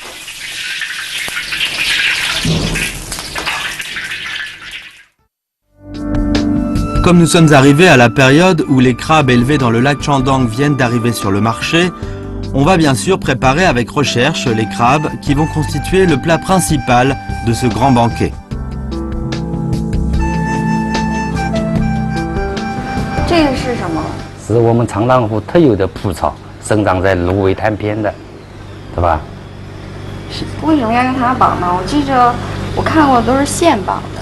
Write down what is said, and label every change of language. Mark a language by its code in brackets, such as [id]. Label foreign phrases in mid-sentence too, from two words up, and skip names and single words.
[fr] Comme nous sommes arrivés à la période où les crabes élevés dans le lac Chandang viennent d'arriver sur le marché, on va bien sûr préparer avec recherche les crabes qui vont constituer le plat principal de ce grand banquet. [zh] 这个是什么？是我们长浪湖特有的蒲草，生长在芦苇滩边的，对吧？为什么要用它绑呢？我记着我看过都是现绑的。